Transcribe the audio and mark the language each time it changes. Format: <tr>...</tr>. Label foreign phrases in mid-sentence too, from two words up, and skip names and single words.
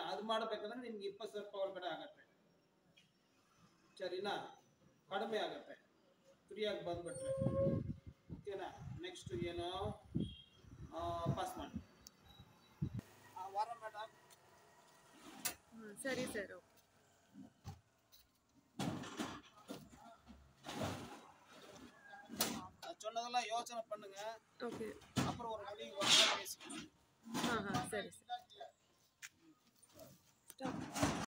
<kn>ಅದು ಮಾಡಬೇಕಂದ್ರೆ ನಿಮ್ಗೆ 20,000 ರೂಪಾಯಿ ಒಳಗಡೆ ಆಗತ್ತೆ. ಸರಿನಾ? ಕಡಿಮೆ ಆಗತ್ತೆ ಫ್ರೀಯಾಗಿ ಬಂದ್ಬಿಟ್ರೆ. ಓಕೆನಾ? ನೆಕ್ಸ್ಟ್ ಏನು ಪಾಸ್ ಮಾಡಿ ವಾರ ಮೇಡಮ್. ಸರಿ ಸರ್.</kn> <ta>சொன்னதெல்லாம் யோசனை பண்ணுங்க. ஓகே. அப்புறம் ஒரு முடிவு பேசுங்க. சரி. ஸ்டாப்.</ta>